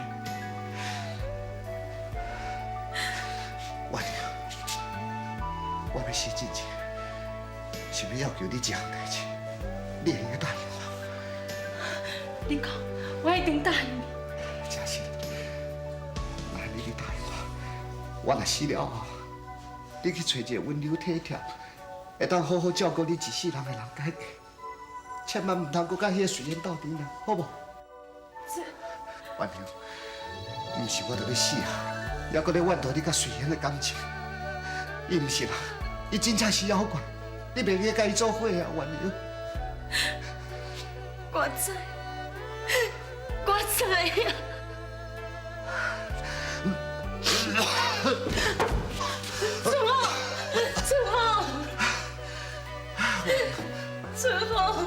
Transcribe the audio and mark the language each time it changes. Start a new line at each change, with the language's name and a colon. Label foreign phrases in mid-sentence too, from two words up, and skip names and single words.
Min Nan Chinese: 我娘，我要死之前，想要求你一项代志，你会用答应我？你讲，我一定答应你。真是，那你答应我，我若死了后。你去找一个温柔体贴、会当好好照顾你一世人的人改嫁，千万唔通搁甲迄个随缘斗阵啦，好无？这，婉娘，唔是我著要死啊，还搁咧怨妒你甲随缘的感情。伊唔是人，伊真正是妖怪，你袂去甲伊做伙啊，婉娘。我知，我知呀。春风，